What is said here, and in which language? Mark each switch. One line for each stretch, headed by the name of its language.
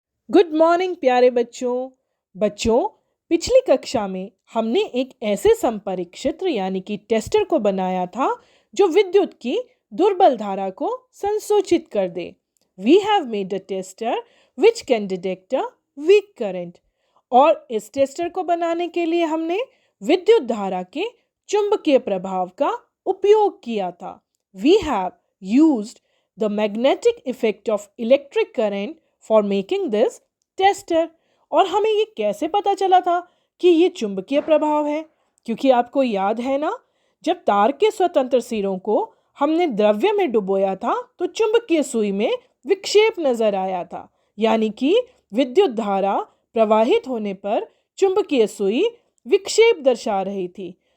English: good morning
Hindi: प्यारे बच्चों, पिछली कक्षा में हमने एक ऐसे संपरीक्षित्र यानी कि टेस्टर को बनाया था जो विद्युत की दुर्बल धारा को संसूचित कर दे।
English: We have made a tester which can detect a weak current.
Hindi: और इस टेस्टर को बनाने के लिए हमने विद्युत धारा के चुंबकीय प्रभाव का उपयोग किया था।
English: We have used the magnetic effect of electric current for making this tester।
Hindi: और हमें ये कैसे पता चला था कि ये चुंबकीय प्रभाव है? क्योंकि आपको याद है ना, जब तार के स्वतंत्र सिरों को हमने द्रव्य में डुबोया था तो चुंबकीय सुई में विक्षेप नजर आया था, यानी कि विद्युत धारा प्रवाहित होने पर चुंबकीय सुई विक्षेप दर्शा रही थी।